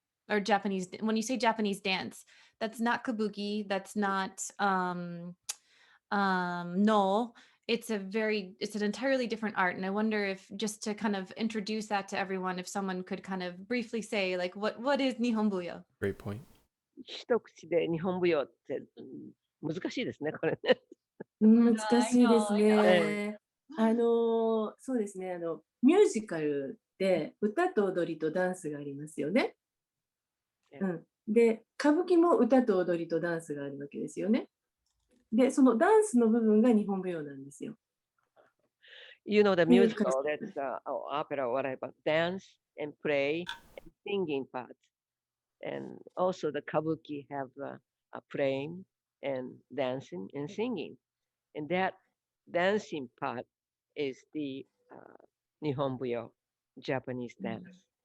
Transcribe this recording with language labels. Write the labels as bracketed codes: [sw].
[en] Or Japanese, when you say Japanese dance, that's not kabuki, that's not no, it's an entirely different art. And I wonder if, just to kind of introduce that to everyone, if someone could kind of briefly say, like, what is Nihon Buyo? Great point. [ja] 一口で日本舞踊って難しいですね、これね。難しいですね。そうですね。ミュージカルで歌と踊りとダンスがありますよね。で、歌舞伎も歌と踊りとダンスがあるわけですよね。で、そのダンスの部分が日本舞踊なんですよ。 [en] You know the musical, that's opera, whatever, dance and play and singing parts. And also the kabuki have a playing and dancing and singing. And that dancing part is the Nihon Buyo, Japanese dance.